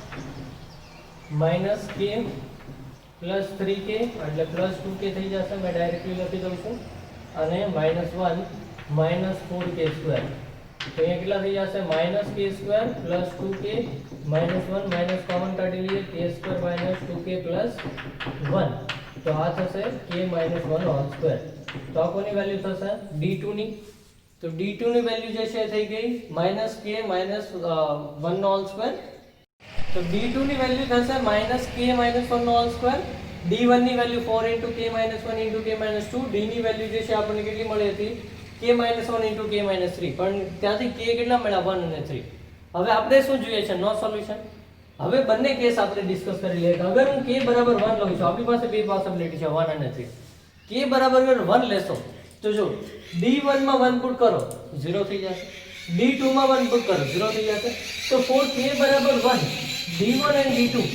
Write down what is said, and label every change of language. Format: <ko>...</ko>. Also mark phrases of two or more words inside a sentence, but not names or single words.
<en>minus k plus 3k</en> <gu>એટલે</gu> <en>plus 2k</en> <gu>થઈ જશે મેં ડાયરેક્ટલી લખી દઉં છું અને</gu> <en>-1 minus 4k square</en> <gu>તો અહીંયા કેટલા થઈ જશે</gu> <en>-k square plus 2k minus 1 minus common</en> <gu>કાઢી લઈએ</gu> <en>k square minus 2k plus 1</en> <gu>તો આ થશે</gu> <en>k minus 1 whole square</en> <gu>તો આ કોની વેલ્યુ થશે d2 ની તો d2 ની વેલ્યુ જે છે થઈ ગઈ</gu> <en>-k minus 1</en> <gu>નો</gu> <en>whole square</en> <gu>तो d2 ની વેલ્યુ થશે -k - 1 નો</gu> <en>whole square</en> <gu>d1 ની વેલ્યુ 4 * k - 1 * k - 2 d ની વેલ્યુ જે છે આપણને કેટલી મળી હતી k - 1 * k - 3 પણ ત્યાંથી k કેટલા મળ્યા 1 અને 3 હવે આપણે શું જોઈએ છે</gu> <en>no solution</en> <gu>હવે બંને કેસ આપણે ડિસ્કસ કરી લઈએ કે અગર હું k બરાબર 1 લઉં છું આપણી પાસે બે પોસિબિલિટી છે 1 અને 3 k બરાબર 1 લેશો તો જો d1 માં 1 પુટ કરો 0 થઈ જશે d2 માં 1 પુટ કરો 0 થઈ જશે તો 4k બરાબર 1</gu> <en>d1 and d2</en>